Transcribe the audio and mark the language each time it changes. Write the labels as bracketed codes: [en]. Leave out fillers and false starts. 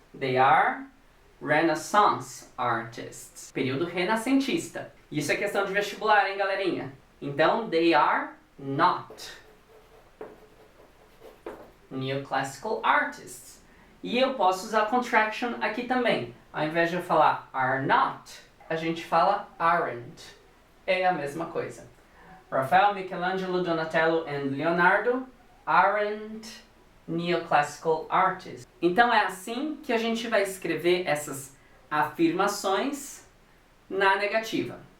[en] They are Renaissance artists. [pt] Período renascentista. Isso é questão de vestibular, hein, galerinha? Então, [en] they are not neoclassical artists. [pt] E eu posso usar contraction aqui também. Ao invés de eu falar are not, a gente fala aren't. É a mesma coisa. [en] Rafael, Michelangelo, Donatello and Leonardo aren't neoclassical artists. [pt] Então é assim que a gente vai escrever essas afirmações na negativa.